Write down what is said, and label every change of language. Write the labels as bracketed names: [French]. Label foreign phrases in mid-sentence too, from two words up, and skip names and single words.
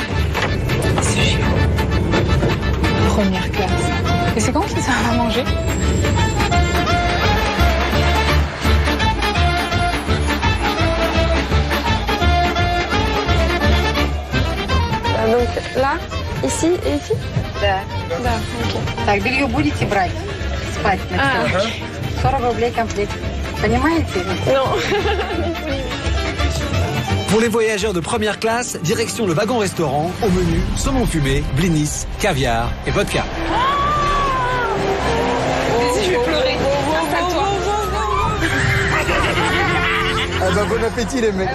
[French] Première classe. Et c'est quand qu'ils servent à manger? Donc là, ici et ici? [Russian] Да. Да, ok. Так, белье будете брать? Спать на Ah, 40 рублей комплект. Понимаете? [French] non. Pour les voyageurs de première classe, direction le wagon-restaurant, au menu, saumon fumé, blinis, caviar et vodka. Vas-y, je vais pleurer. Installe-toi. Ah bah, bon appétit les mecs.